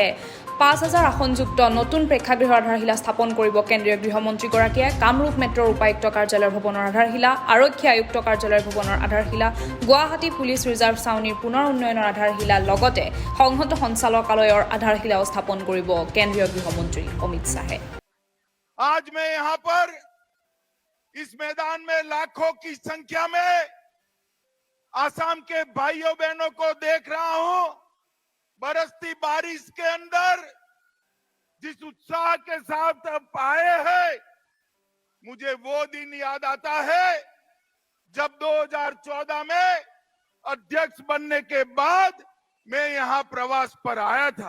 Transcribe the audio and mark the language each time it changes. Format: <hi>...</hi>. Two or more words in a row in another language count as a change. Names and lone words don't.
<as>5,000 আসনযুক্ত নতুন প্ৰেক্ষাগৃহৰ আধাৰশিলা স্থাপন কৰিব কেন্দ্ৰীয় গৃহমন্ত্ৰীগৰাকীয়ে। কামৰূপ মেট্ৰৰ উপায়ুক্ত কাৰ্যালয়ৰ ভৱনৰ আধাৰশিলা, আৰক্ষী আয়ুক্ত কাৰ্যালয়ৰ ভৱনৰ আধাৰশিলা, গুৱাহাটী পুলিচ ৰিজাৰ্ভ ছাউনীৰ পুনৰ উন্নয়নৰ আধাৰশিলা লগতে সংহত সঞ্চালকালয়ৰ আধাৰশিলাও স্থাপন কৰিব কেন্দ্ৰীয় গৃহমন্ত্ৰী অমিত শ্বাহে।</as> <hi>आज मैं यहाँ पर इस मैदान में लाखों की संख्या में आसाम के भाइयों बहनों को देख रहा हूं। बरसती बारिश के अंदर जिस उत्साह के साथ आए हैं, मुझे वो दिन याद आता है जब 2014 में अध्यक्ष बनने के बाद मैं यहाँ प्रवास पर आया था।</hi>